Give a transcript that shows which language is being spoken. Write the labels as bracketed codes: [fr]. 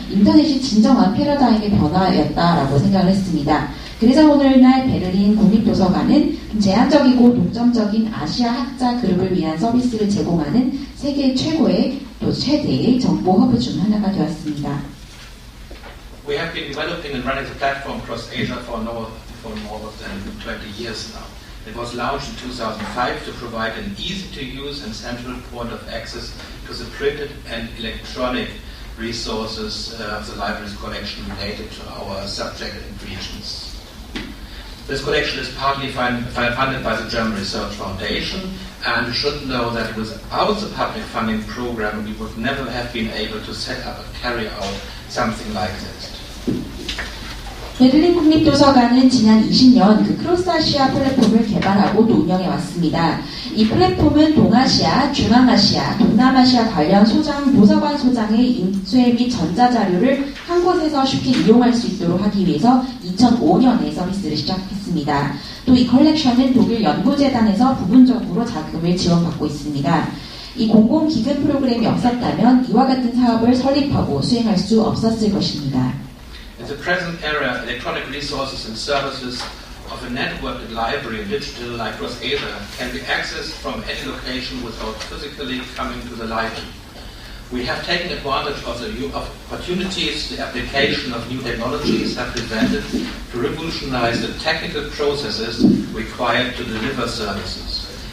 [ko] 인터넷이 진정한 패러다임의 변화였다라고 생각을 했습니다. 그래서 오늘날 베를린 국립도서관은 제한적이고 독점적인 아시아 학자 그룹을 위한 서비스를 제공하는 세계 최고의 또 최대의 정보 허브 중 하나가 되었습니다. [en] We have been developing and running the platform across Asia for more than 20 years now. It was launched in 2005 to provide an easy-to-use and central point of access to the printed and electronic resources of the library's collection related to our subject and regions. This collection is partly funded by the German Research Foundation, and you should know that without the public funding program, we would never have been able to set up and carry out something like this. [ko] 베를린 국립도서관은 지난 20년 그 크로스아시아 플랫폼을 개발하고 또 운영해 왔습니다. 이 플랫폼은 동아시아, 중앙아시아, 동남아시아 관련 도서관 소장의 인쇄 및 전자자료를 한 곳에서 쉽게 이용할 수 있도록 하기 위해서 2005년에 서비스를 시작했습니다. 또 이 컬렉션은 독일 연구재단에서 부분적으로 자금을 지원받고 있습니다. 이 공공기금 프로그램이 없었다면 이와 같은 사업을 설립하고 수행할 수 없었을 것입니다. [en] In the present era, electronic resources and services of a networked library and digital across Asia can be accessed from any location without physically coming to the library. We have taken advantage of the new opportunities the application of new technologies have presented to revolutionize the technical processes required to deliver services.